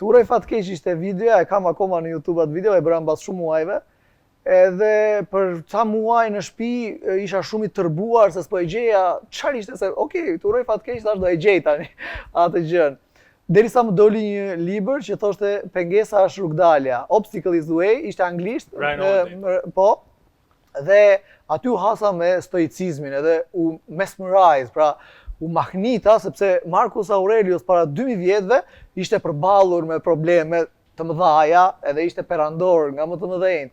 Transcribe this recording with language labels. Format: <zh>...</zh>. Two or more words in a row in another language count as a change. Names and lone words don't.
<sq>Turaj fatkeq ishte videoja, e kam akoma në YouTube atë video, e bëra mbas shumë muajve. Edhe për ca muaj në shtëpi isha shumë i tërbuar se s'po e gjeja çfarë ishte se okay, Turaj fatkeq thash do e gjej tani atë gjën. Derisa më doli një libër që thoshte Pengesa është rrugdalja,</sq> <en>Obstacle is the way,</en> <sq>ishte anglisht, po. Dhe aty u hasa me stoicizmin edhe u mesmerize, pra u mahnita sepse Marcus Aurelius para 2000 vjetëve ishte përballur me probleme të mëdhaja edhe ishte perandor nga më të mëdhenjt.</sq>